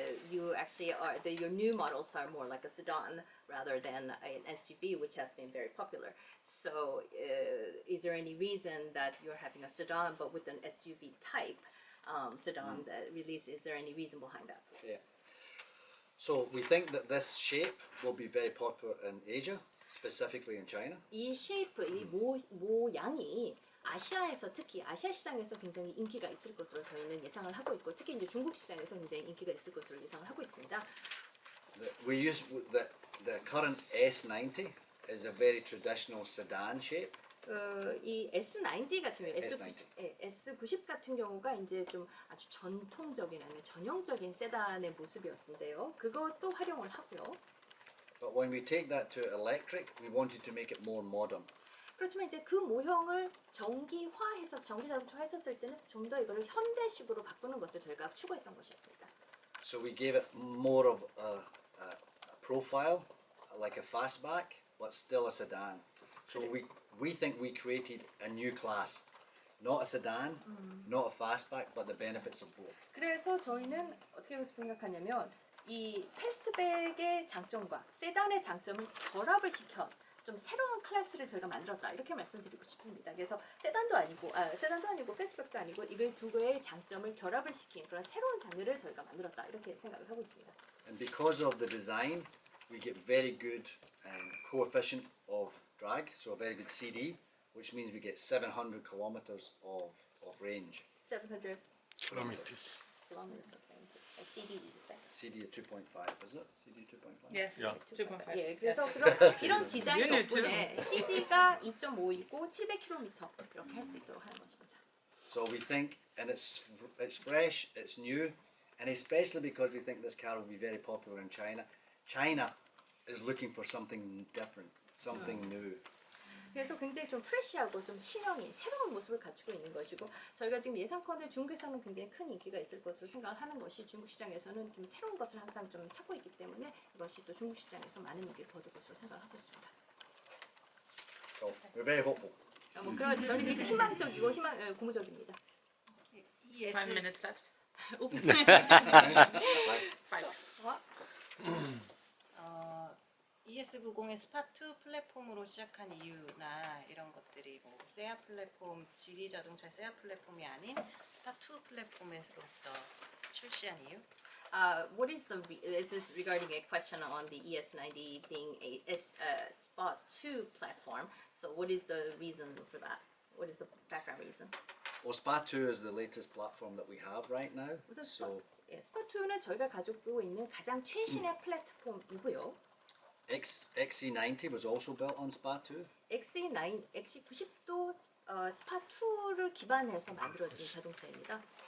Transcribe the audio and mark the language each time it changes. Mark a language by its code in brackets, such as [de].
[en] You actually your new models are more like a sedan rather than an SUV, which has been very popular. So is there any reason that you're having a sedan but with an SUV type sedan release? Is there any reason behind that? Yeah. So we think that this shape will be very popular in Asia, specifically in China. [ko] 이 쉐이프, 이 모양이 아시아에서 특히 아시아 시장에서 굉장히 인기가 있을 것으로 저희는 예상을 하고 있고 특히 이제 중국 시장에서 굉장히 인기가 있을 것으로 예상을 하고 있습니다. [en] We use the current S90 is a very traditional sedan shape. [ko] 이 S90 같은 경우, [en] S90. [ko] S90 같은 경우가 이제 좀 아주 전통적인 아니면 전형적인 세단의 모습이었는데요. 그것도 활용을 하고요. [en] But when we take that to electric, we wanted to make it more modern. [ko] 그렇지만 이제 그 모형을 전기화해서 전기 자동차화 했었을 때는 좀 더 이거를 현대식으로 바꾸는 것을 저희가 추구했던 것이었습니다. [en] So we gave it more of a profile, like a fastback, but still a sedan. So we think we created a new class, not a sedan, not a fastback, but the benefits of both. [ko] 그래서 저희는 어떻게 생각하냐면 이 패스트백의 장점과 세단의 장점을 결합을 시켜 좀 새로운 클래스를 저희가 만들었다 이렇게 말씀드리고 싶습니다. 그래서 세단도 아니고 패스트백도 아니고 이걸 두 개의 장점을 결합을 시킨 그런 새로운 장르를 저희가 만들었다 이렇게 생각을 하고 있습니다. [en] And because of the design, we get very good coefficient of drag, so a very good CD, which means we get 700 kilometers of range. 700 kilometers. kilometers of range. CD did you say? CD is 2.5, is it? CD 2.5? Yes. Yeah. 2.5. [ko] 예, 그래서 이런 디자인 [en] You knew [ko] 덕분에 CD가 2.5이고 700km 이렇게 할 수 있도록 하는 것입니다. [en] So we think, and it's fresh, it's new, and especially because we think this car will be very popular in China. China is looking for something different, something new. [ko] 그래서 굉장히 좀 프레시하고 좀 신형인 새로운 모습을 갖추고 있는 것이고 저희가 지금 예상컨대 중국에서는 굉장히 큰 인기가 있을 것으로 생각을 하는 것이 중국 시장에서는 좀 새로운 것을 항상 좀 찾고 있기 때문에 이것이 또 중국 시장에서 많은 인기를 거둘 것으로 생각을 하고 있습니다. [en] So we're very hopeful. [ko] 뭐 그런 저는 굉장히 희망적이고 고무적입니다. [en] ES 5 minutes left. 5. [ko] ES90의 스파2 플랫폼으로 시작한 이유나 이런 것들이 뭐 세아 플랫폼, 지리 자동차 세아 플랫폼이 아닌 스파2 플랫폼으로서 출시한 이유? [en] What is is this regarding a question on the ES90 being a Spot 2 platform? So what is the reason for that? What is the background reason? Well, SPA2 is the latest platform that we have right now. [ko] 우선 [en] So [ko] 스파2는 저희가 가지고 있는 가장 최신의 플랫폼이고요. [en] XC90 was also built on SPA2. [ko] XC90도 스파2를 기반해서 만들어진 자동차입니다.